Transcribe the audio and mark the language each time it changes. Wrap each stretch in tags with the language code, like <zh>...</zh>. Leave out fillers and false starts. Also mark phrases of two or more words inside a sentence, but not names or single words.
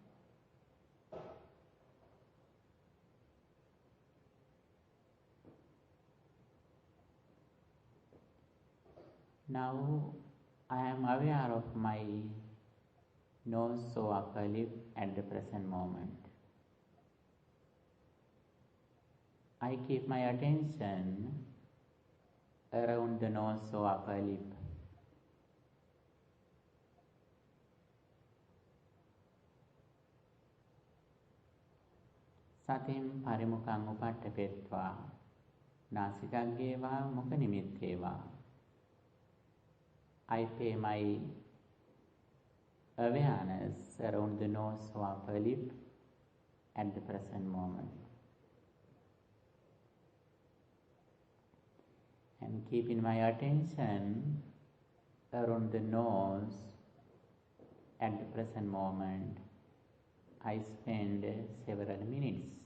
<en>Now, I am aware of my nose or upper lip at the present moment. I keep my attention around the nose or upper lip.</en> <pi>Satim parimukang upattapetva nasikageva mukhanimitteva.</pi> <en>I pay my awareness around the nose or upper lip at the present moment. And keeping my attention around the nose at the present moment, I spend several minutes.</en>